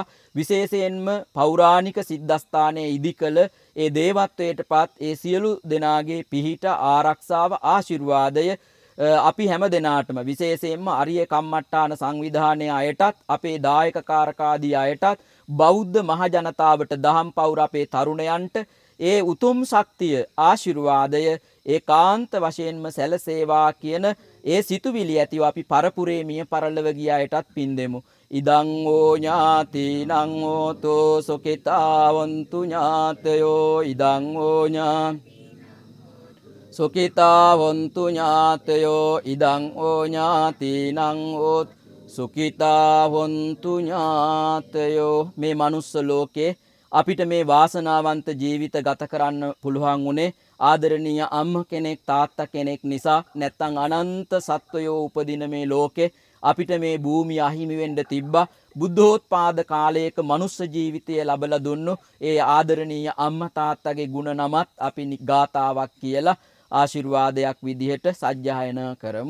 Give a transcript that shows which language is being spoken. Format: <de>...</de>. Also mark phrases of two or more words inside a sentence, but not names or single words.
<si>විශේෂයෙන්ම පෞරාණික සිද්ධාස්ථානයේ ඉදිකල ඒ දේවත්වයටපත් ඒ සියලු දෙනාගේ පිහිට ආරක්ෂාව ආශිර්වාදය අපි හැම දෙනාටම විශේෂයෙන්ම අරිය කම්මට්ටාන සංවිධානයේ අයටත් අපේ දායක කාරකාදී අයටත් බෞද්ධ මහ ජනතාවට දහම් පෞර අපේ තරුණයන්ට ඒ උතුම් ශක්තිය ආශිර්වාදය ඒකාන්ත වශයෙන්ම සැලසේවා කියන ඒ සිතුවිලි ඇතිව අපි පරපුරේ මිය පරලොව ගිය අයටත් පින් දෙමු.</si> <pi>ඉදං ඕ ඥාතිනං හෝතෝ සුඛිතාවන්තු ඥාතයෝ ඉදං ඕ සුඛිතාවන්තු ඥාතයෝ ඉදං ඕ ඥාතිනං හෝත් සුඛිතාවන්තු ඥාතයෝ.</pi> <si>මේ මනුස්ස ලෝකේ අපිට මේ වාසනාවන්ත ජීවිත ගත කරන්න පුළුවන් උනේ ආදරණීය අම්ම කෙනෙක් තාත්තා කෙනෙක් නිසා. නැත්තම් අනන්ත සත්වයෝ උපදින මේ ලෝකේ අපිට මේ භූමිය අහිමි වෙන්න තිබ්බා. බුද්ධෝත්පාද කාලයක මනුස්ස ජීවිතය ලැබලා දුන්නු ඒ ආදරණීය අම්මා තාත්තගේ ගුණ නමත් අපි ගාතාවක් කියලා ආශිර්වාදයක් විදිහට සජ්ජායනා කරමු.</si>